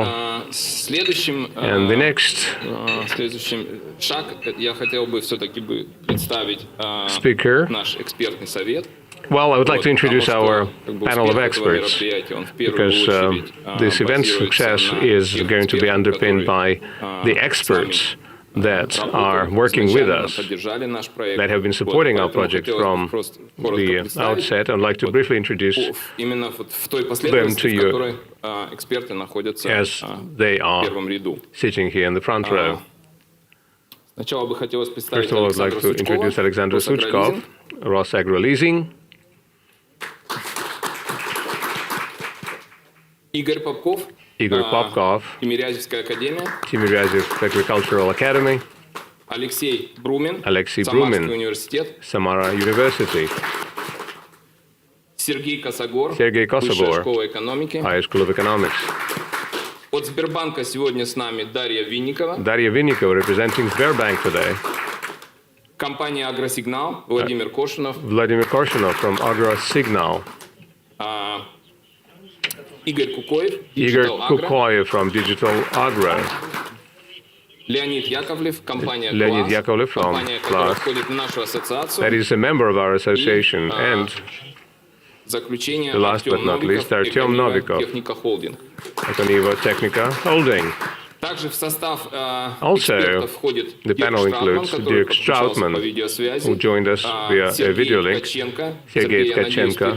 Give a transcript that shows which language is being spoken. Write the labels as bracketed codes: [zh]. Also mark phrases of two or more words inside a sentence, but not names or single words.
[en] And the next speaker, well, I would like to introduce our panel of experts, because this event's success is going to be underpinned by the experts that are working with us, that have been supporting our project from the outset. I'd like to briefly introduce them to you as they are sitting here in the front row. First of all, I'd like to introduce Alexander Suchkov, Rosagro-Leasing. [ru] Игорь [en] Popkov, Timiryazov Agricultural Academy. [ru] Алексей Брумин, [en] Brumin, Samara University. [ru] Сергей Косогор, [en] Kosogor, [ru] Школа экономики. [en] Higher School of Economics. [ru] От Сбербанка сегодня с нами Дарья Винникова. [en] Darya Vinnikova, representing Sberbank today. [ru] Компания «Агросигнал», Владимир Кошинов. [en] Vladimir Korshinov from AgriFoodTech. [ru] Игорь Кукоев, [en] Igor Digital Agro. Kukoyev from Digital Agro. [ru] Леонид Яковлев, компания [en] Leonid [ru] «Класс», [en] Yakovlev from [ru] компания, которая [en] Class. [ru] входит в нашу ассоциацию. [en] That is a member of our association. And [ru] В заключение [en] the last but not least, Artyom Novikov, [ru] Техника Холдинг. [en] Ekonivo Technica Holding. Also, the panel includes Dirk Strautman, who joined us via a video link, Sergei Tkachenko.